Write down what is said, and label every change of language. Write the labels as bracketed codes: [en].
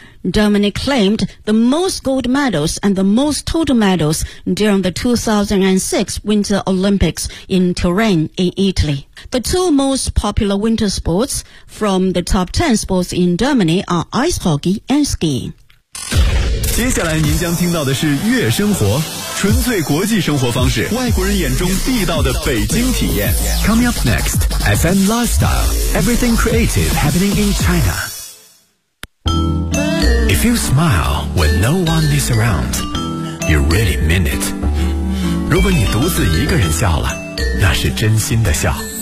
[en] Germany claimed the most gold medals and the most total medals during the 2006 Winter Olympics in Turin in Italy. The two most popular winter sports from the top 10 sports in Germany are ice hockey and skiing. [zh] 接下来您将听到的是悦生活，纯粹国际生活方式，外国人眼中地道的北京体验。 [en] Coming up next, FM Lifestyle, Everything Creative Happening in China. If you smile when no one is around, you really mean it. [zh] 如果你独自一个人笑了，那是真心的笑。